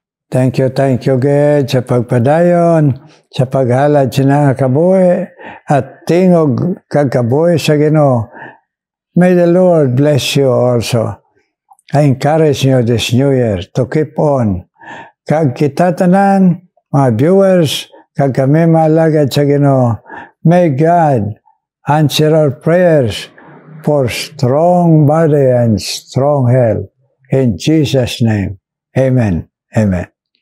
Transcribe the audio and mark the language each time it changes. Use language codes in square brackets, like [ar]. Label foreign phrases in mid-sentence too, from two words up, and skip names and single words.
[en] Thank you, God, [hil] sa pagpadayon, sa paghalad sa kabuhi, at tingog kagkabuhi sa Ginoo. [en] May the Lord bless you also. I encourage you this New Year to keep on. [hil] Kag kita tanan, mga viewers, kag kami malagad sa Ginoo, [en] may God answer our prayers for strong body and strong health. In Jesus' name, amen. Amen.